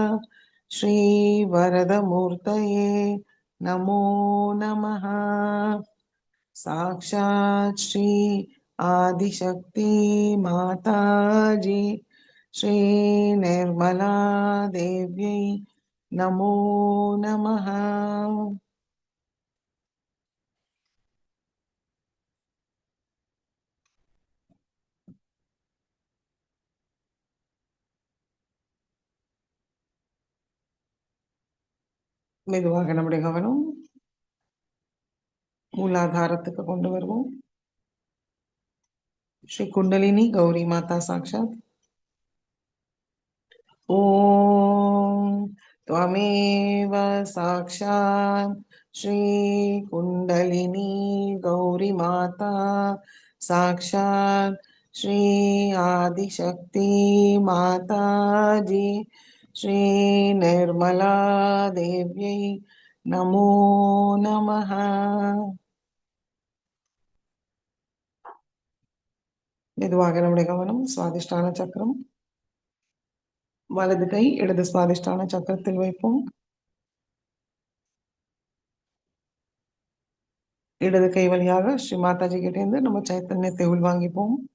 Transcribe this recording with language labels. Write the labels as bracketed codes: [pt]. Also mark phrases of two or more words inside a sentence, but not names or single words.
[sa] श्रीवरदमूर्तये नमो नमः साक्षात् श्री आदिशक्ति माताजी श्री निर्मला देव्यै नमो नमः. [ta] மெதுவாக நம்முடைய கவனம் மூலாதாரத்துக்கு கொண்டு வருவோம். [sa] श्री कुण्डलिनी गौरी माता साक्षात्. ஓம் त्वमेव साक्षात् श्री कुंडलिनी गौरी माता साक्षात् श्री आदिशक्ति माता जी श्री निर्मला देव्यै नमो नमः. [ta] மெதுவாக நம்முடைய கவனம் சுவாதிஷ்டான சக்கரம். வலது கை இடது சுவாதிஷ்டான சக்கரத்தில் வைப்போம். இடது கை வழியாக ஸ்ரீ மாதாஜி கிட்ட இருந்து நம்ம சைத்தன்யத்தை உள்வாங்கிப்போம்.